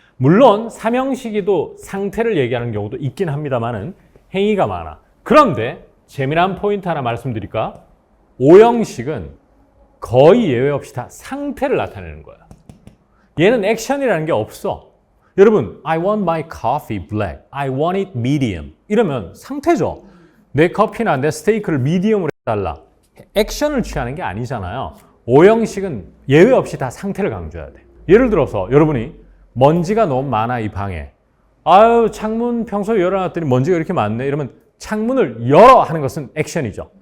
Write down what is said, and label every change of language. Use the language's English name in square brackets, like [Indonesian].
[Korean] 물론 삼형식이도 상태를 얘기하는 경우도 있긴 합니다만은 행위가 많아. 그런데 재미난 포인트 하나 말씀드릴까? 오형식은 거의 예외 없이 다 상태를 나타내는 거야. 얘는 액션이라는 게 없어. 여러분, [English] I want my coffee black. I want it medium. [Korean] 이러면 상태죠. 내 커피나 내 스테이크를 미디엄으로 해달라. 액션을 취하는 게 아니잖아요. 오형식은 예외 없이 다 상태를 강조해야 돼. 예를 들어서 여러분이 먼지가 너무 많아 이 방에. 아유, 창문 평소에 열어놨더니 먼지가 이렇게 많네. 이러면 창문을 열어 하는 것은 액션이죠.